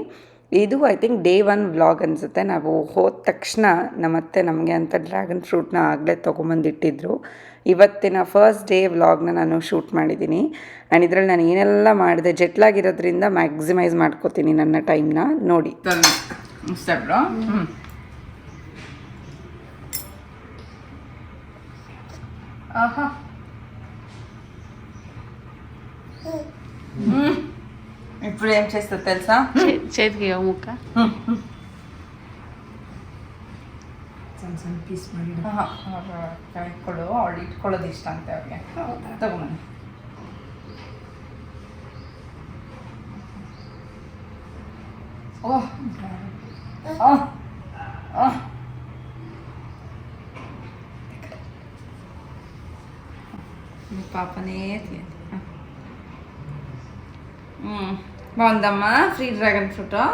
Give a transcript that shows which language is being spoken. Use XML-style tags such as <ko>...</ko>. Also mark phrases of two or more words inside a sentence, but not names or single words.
<kn>ಇದು</kn> <en>I think day 1 vlog</en> <kn>ಅನಿಸುತ್ತೆ. ನಾವು ಹೋದ ತಕ್ಷಣ ನಮ್ಮತ್ತೆ ನಮಗೆ ಅಂತ</kn> <en>dragon fruitna</en> <kn>ಆಗಲೇ ತೊಗೊಂಬಂದಿಟ್ಟಿದ್ರು. ಇವತ್ತಿನ</kn> <en>first day vlogna</en> <kn>ನಾನು ಶೂಟ್ ಮಾಡಿದ್ದೀನಿ. ಆ್ಯಂಡ್ ಇದರಲ್ಲಿ ನಾನು ಏನೆಲ್ಲ ಮಾಡಿದೆ, ಜೆಟ್ಲಾಗಿರೋದ್ರಿಂದ ಮ್ಯಾಕ್ಸಿಮೈಸ್ ಮಾಡ್ಕೋತೀನಿ ನನ್ನ ಟೈಮ್ನ.</kn> <te>ನೋಡಿ ఇప్పుడు ఏం చేస్తుంది తెలుసా, చేతికి ముక్క</te> <kn>ಪೀಸ್ ಮಾಡಿ ಇಟ್ಕೊಳ್ಳು. ಅವಳು ಇಟ್ಕೊಳ್ಳೋದು ಇಷ್ಟ ಅಂತೆ ಅವ್ರಿಗೆ. ತಗೊಂಬನ್ನಿ. ಓಹ್</kn> <te>పాపనే తీయండి. బాగుందమ్మా</te> <en>free dragon fruit.</en>